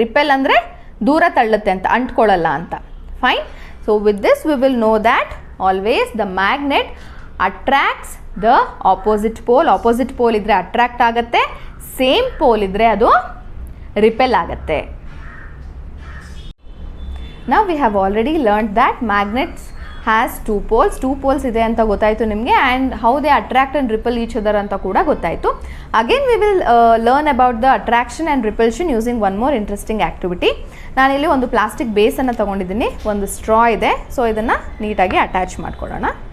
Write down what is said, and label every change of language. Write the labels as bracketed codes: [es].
[kn] Repel ಅಂದರೆ ದೂರ ತಳ್ಳುತ್ತೆ ಅಂತ, ಅಂಟ್ಕೊಳ್ಳಲ್ಲ ಅಂತ. Fine. [en] So with this we will know that always the magnet attracts the opposite pole. [kn] Opposite pole ಇದ್ದರೆ attract ಆಗುತ್ತೆ, same pole ಇದ್ದರೆ ಅದು ರಿಪೆಲ್ ಆಗುತ್ತೆ. [en] Now we have already learned that magnets has two poles [kn] ಇದೆ ಅಂತ ಗೊತ್ತಾಯಿತು ನಿಮಗೆ. [en] and how they attract and repel each other [kn] ಅಂತ ಕೂಡ ಗೊತ್ತಾಯಿತು. [en] Again we will learn about the attraction and repulsion using one more interesting activity. [kn] ನಾನಿಲ್ಲಿ ಒಂದು plastic ಬೇಸನ್ನು ತೊಗೊಂಡಿದ್ದೀನಿ, ಒಂದು ಸ್ಟ್ರಾ ಇದೆ. ಸೊ ಇದನ್ನು ನೀಟಾಗಿ ಅಟ್ಯಾಚ್ ಮಾಡ್ಕೊಳ್ಳೋಣ.